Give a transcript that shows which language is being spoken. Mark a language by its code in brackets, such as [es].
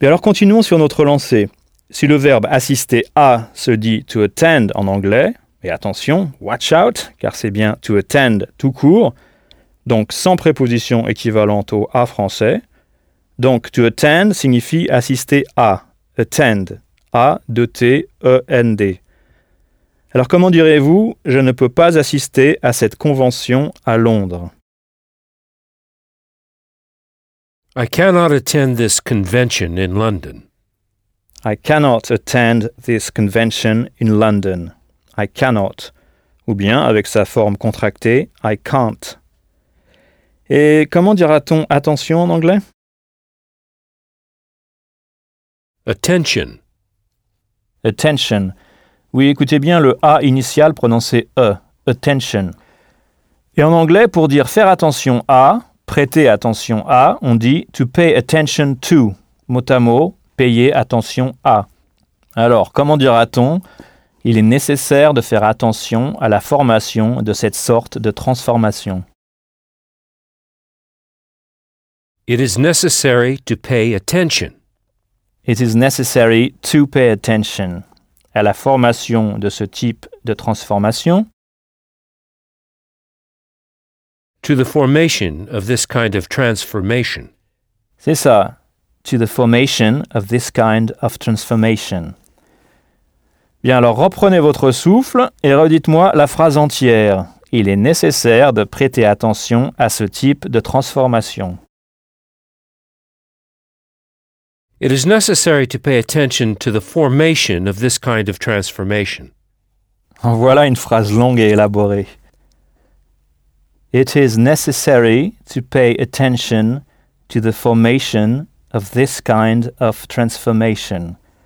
[fr] Mais alors continuons sur notre lancée. Si le verbe « assister à » se dit « to attend » en anglais, et attention, [en] watch out, [fr] car c'est bien to attend tout court, donc sans préposition équivalente au a français. Donc to attend signifie assister à, attend, A-T-E-N-D. Alors comment direz-vous, je ne peux pas assister à cette convention à Londres? [en] I cannot attend this convention in London. I cannot attend this convention in London. I cannot, [fr] ou bien avec sa forme contractée, [en] I can't. [fr] Et comment dira-t-on attention en anglais? Attention. [en] Attention. [fr] Oui, écoutez bien le A initial prononcé E, attention. Et en anglais, pour dire faire attention à, prêter attention à, on dit [en] to pay attention to, [fr] mot à mot, payer attention à. Alors, comment dira-t-on? Il est nécessaire de faire attention à la formation de cette sorte de transformation. [en] It is necessary to pay attention. It is necessary to pay attention. [fr] À la formation de ce type de transformation. [en] To the formation of this kind of transformation. [fr] C'est ça. [en] To the formation of this kind of transformation. [fr] Bien, alors reprenez votre souffle et redites-moi la phrase entière. Il est nécessaire de prêter attention à ce type de transformation. [en] It is necessary to pay attention to the formation of this kind of transformation. [fr] En voilà une phrase longue et élaborée. [en] It is necessary to pay attention to the formation of this kind of transformation.